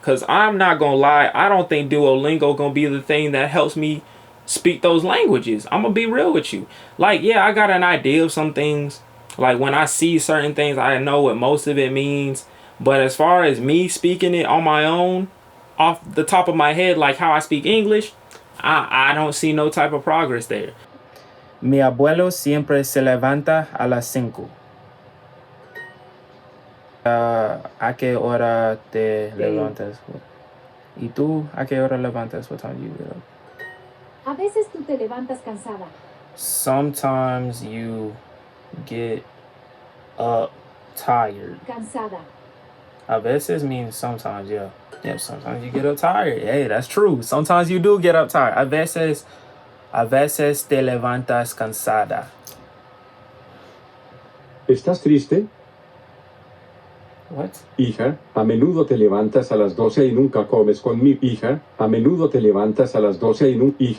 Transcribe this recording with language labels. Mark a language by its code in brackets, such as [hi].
[en] Cause I'm not gonna lie, I don't think Duolingo gonna be the thing that helps me speak those languages. I'm gonna be real with you. Like, yeah, I got an idea of some things. Like, when I see certain things, I know what most of it means. But as far as me speaking it on my own, off the top of my head, like how I speak English, I don't see no type of progress there. [es] Mi abuelo siempre se levanta a las 5. ¿A qué hora te levantas? ¿Y tú a qué hora levantas? [en] What time do you get up? [es] A veces tú te levantas cansada. [en] Sometimes you get up tired. [es] Cansada. [en] A veces means sometimes, yeah. Yeah, sometimes you get up tired. Hey, that's true. Sometimes you do get up tired. [es] A veces te levantas cansada. ¿Estás triste? [en] What? [es] Hija, a menudo te levantas a las 12 y nunca comes con mi hija. A menudo te levantas a las 12 y nunca.